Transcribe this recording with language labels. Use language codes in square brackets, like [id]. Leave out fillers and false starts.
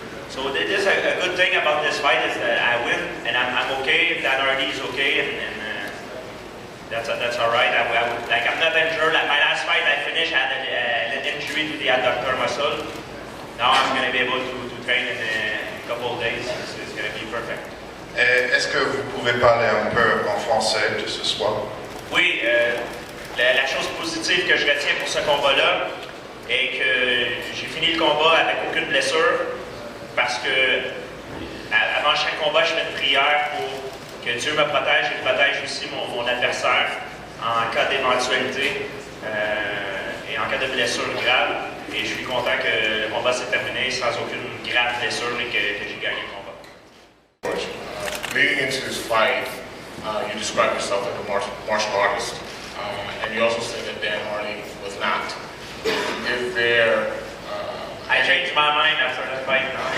[en] So this a good thing about this fight is that I win and I'm okay. Dan Hardy is okay, and that's all right. I'm not injured. Like my last fight, I finished. I had an injury to the adductor muscle. Now I'm going to be able to train in a couple of days. It's going to be perfect. [fr] Est-ce que vous pouvez parler un peu en français de ce soir? Oui, la chose positive que je retiens pour ce combat-là est que j'ai fini le combat avec aucune blessure parce que avant chaque combat, je fais une prière pour que Dieu me protège et protège aussi mon adversaire en cas d'éventualité et en cas de blessure grave. Et je suis content que le combat s'est terminé sans aucune grave blessure et que j'ai gagné le combat. [en] Leading into this fight, you described yourself as a martial artist, and you also said that Dan Hardy was not. Is there... I changed my mind after the fight.